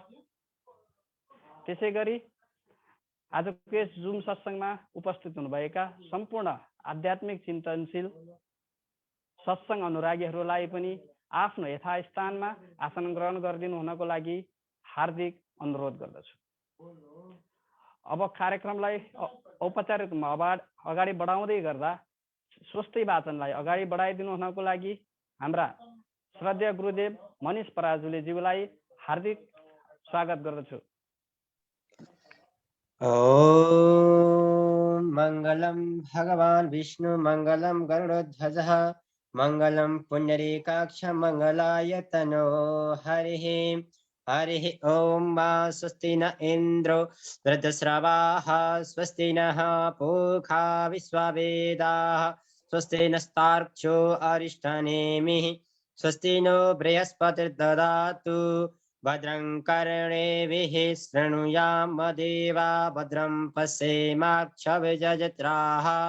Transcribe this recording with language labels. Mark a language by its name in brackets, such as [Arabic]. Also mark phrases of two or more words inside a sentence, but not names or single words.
[Nepali] त्यसै गरी आजको यस जुम सत्सङ्गमा उपस्थित हुनुभएका सम्पूर्ण आध्यात्मिक चिन्तनशील सत्सङ्ग अनुरागीहरूलाई पनि आफ्नो यथास्थानमा आसन ग्रहण गरिदिनु हुनको लागि हार्दिक अनुरोध गर्दछु। अब कार्यक्रमलाई औपचारिक रूपमा अगाडि बढाउँदै गर्दा स्वस्ति वाचनलाई अगाडि बढाइदिनु हुनको लागि हाम्रा श्रद्धेय गुरुदेव मनिष पराजुलीज्यूलाई हार्दिक स्वागत गर्दछु। [Sanskrit] ओम मंगलम भगवान विष्णु मंगलम गरुड़ध्वजः मंगलम पुण्डरीकाक्ष मंगलाय तनो हरिः हरिः ओम मा स्वस्ति न इंद्रो वृद्धश्रवाः स्वस्ति नः पूषा विश्ववेदाः स्वस्ति नस्तार्क्ष्यो अरिष्टनेमिः स्वस्ति नो बृहस्पतिर्ददातु भद्रं कर्णेभिः शृणुयाम देवा भद्रं पश्येमाक्षभिजत्राः